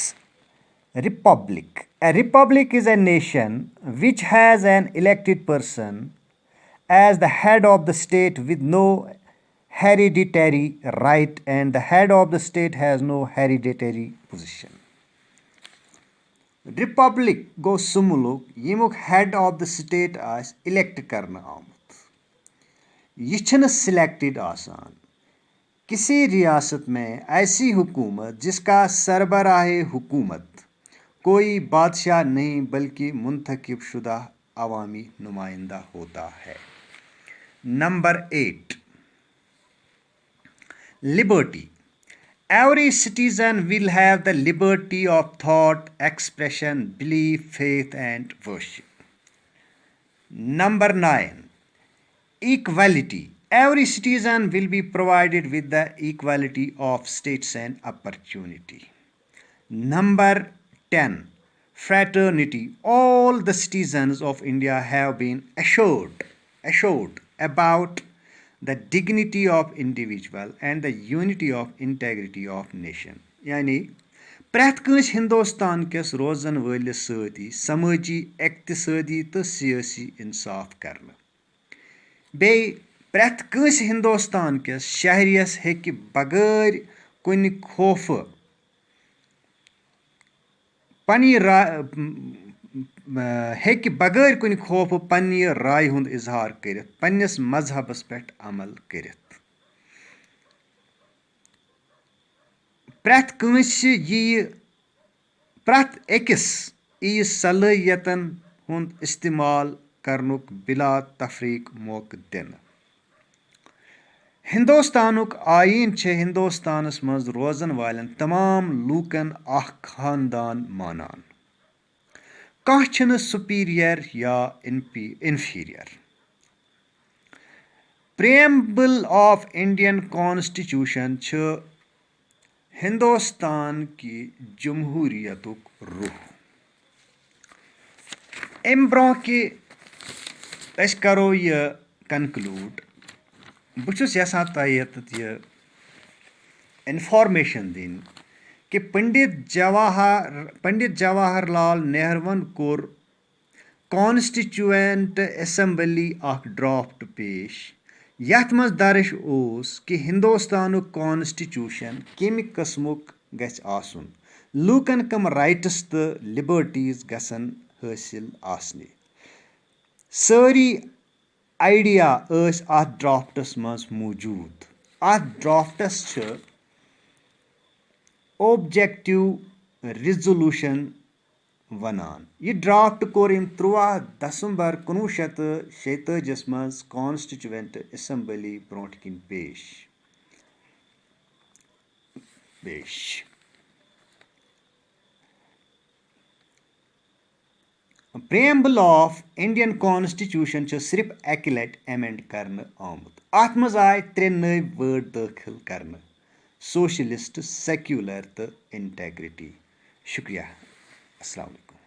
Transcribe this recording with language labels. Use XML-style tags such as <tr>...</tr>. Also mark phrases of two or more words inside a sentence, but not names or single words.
<en>Republic. A republic is a nation which has an elected person as the head of the state with no hereditary right, and the head of the state has no hereditary position.</en> <ks>Republic go sum muluk yemuk</ks> <en>head of the state</en> <ks>as elect karna आमut. ये छन selected आसान.</ks> <ur>کسی ریاست میں ایسی حکومت جس کا سربراہ حکومت کوئی بادشاہ نہیں بلکہ منتخب شدہ عوامی نمائندہ ہوتا ہے.</ur> <en>Number 8. Liberty. Every citizen will have the liberty of thought, expression, belief, faith, and worship. Number 9. Equality. Every citizen will be provided with the equality of status and opportunity. Number 10. Fraternity. All the citizens of India have been assured about the dignity of individual and the unity of integrity of nation.</en> <ks>यानी प्रैथ कंस हिंदुस्तान किस रोजन वलिस सती समाजी इक्तिसादी तो सियासी इंसाफ करना. बे प्रैथ कंस हिंदुस्तान किस शहरियस हेकि बगैर कुन खौफ पन्नी हेकि बगैर कुन खौफ पन्नी राय हुंद इजहार करित पन्निस मजहबस पेठ अमल करित. प्रैथ कंस प्रैथ अकिस यी सलाहियतन हुंद इस्तेमाल करनुक बिला तफरीक मौका दिन. हिंदुस्तानुक आयीन छे हिंदुस्तानस मज रोजन वालन तमाम लूकन अख खानदान मानान. कह छन सुपीरियर या इन्फीरियर.</ks> <en>Preamble of Indian Constitution</en> <ks>छ हिंदुस्तान की जमहूरियतुक रूह. अम ब्रोह कि अस करो ये कनक्लूड बहुत यसान तह यह इन्फॉर्मेशन दिन कि पंडित जवाहरलाल नेहरूवन कोर</ks> <en>Constituent Assembly</en> <ks>अख ड्राफ्ट पेश यथ मज दर्ज ओस कि हिंदुस्तानुक कॉन्स्टिट्यूशन कमि कस्मुक गछ आसुन, लूकन कम राइट्स तो लिबर्टीज गसन हासिल आसने. सारी आइडिया अथ ड्राफ्टस मज मौजूद. अथ ड्राफ्टस छ</ks> <en>Objective Resolution</en> <ks>वनान. यह ड्राफ्ट कोर 13 दिसंबर 1946 मज</ks> <en>Constituent Assembly</en> <ks>ब्रोट किन पेश.</ks> <en>Preamble of Indian Constitution</en> <ks>सिर्फ अकि लट अमेंड करने आमुत. अत मज आय 3 नई वर्ड दाखिल करने: सोशलिस्ट, सेक्युलर तो इंटेग्रिटी. शुक्रिया.</ks> <ar>السلام عليكم.</ar>